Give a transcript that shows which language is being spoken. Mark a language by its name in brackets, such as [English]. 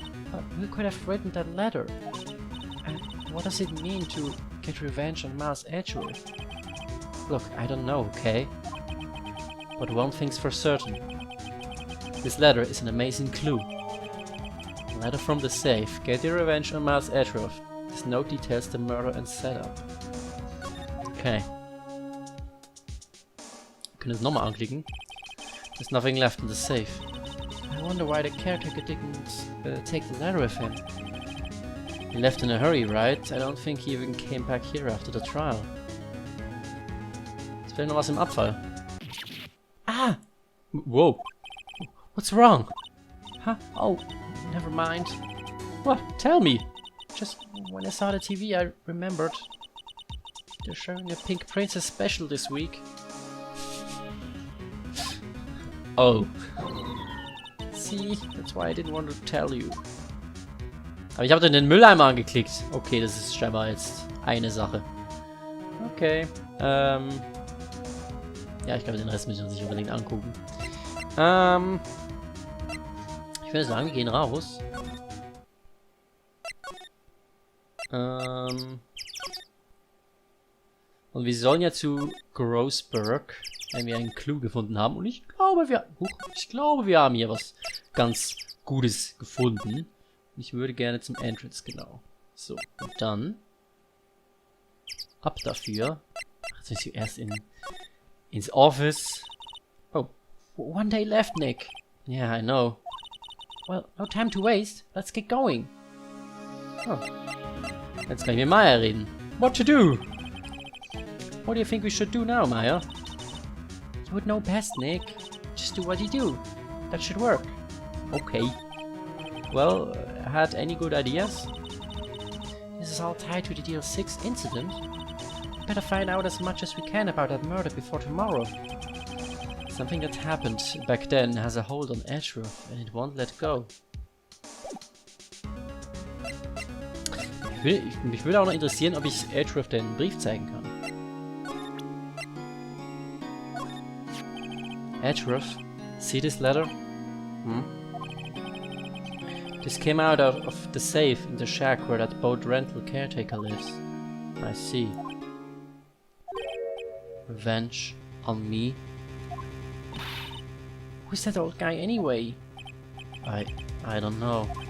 [English] But who could have written that letter? And what does it mean to get revenge on Miles Edgeworth? Look, I don't know, okay? But one thing's for certain. This letter is an amazing clue. A letter from the safe. Get your revenge on Miles Edgeworth. This note details the murder and setup. Okay. [German] Wir können es nochmal anklicken. [English] There's nothing left in the safe. I wonder why the caretaker didn't take the letter with him. He left in a hurry, right? I don't think he even came back here after the trial. [German] Ist vielleicht noch was im Abfall. [English] Ah! Whoa! What's wrong? Huh? Oh, never mind. What? Tell me! Just when I saw the TV, I remembered. They're showing a Pink Princess special this week. Oh. See, that's why I didn't want to tell you. [German] Aber ich habe dann den Mülleimer angeklickt. Okay, das ist scheinbar jetzt eine Sache. Okay. Ja, ich glaube, den Rest müssen wir uns nicht unbedingt angucken. Ich würde sagen, wir gehen raus. Und wir sollen ja zu Grossberg, wenn wir einen Clou gefunden haben. Und ich glaube, wir haben hier was ganz Gutes gefunden. Ich würde gerne zum Entrance, genau. So, und dann ab dafür. Jetzt müssen wir erst ins Office. [English] Oh, one day left, Nick. Yeah, I know. Well, no time to waste. Let's get going. Oh. [German] Jetzt kann ich mit Maya reden. [English] What to do? What do you think we should do now, Maya? You would know best, Nick. Just do what you do. That should work. Okay. Well, had any good ideas? This is all tied to the Deal 6 incident. Better find out as much as we can about that murder before tomorrow. Something that happened back then has a hold on Edgeworth and it won't let go. [German] Mich würde auch noch interessieren, ob ich Edgeworth den Brief zeigen kann. [English] Edgeworth, see this letter? This came out of the safe in the shack where that boat rental caretaker lives. I see. Revenge on me? Who's that old guy anyway? I don't know.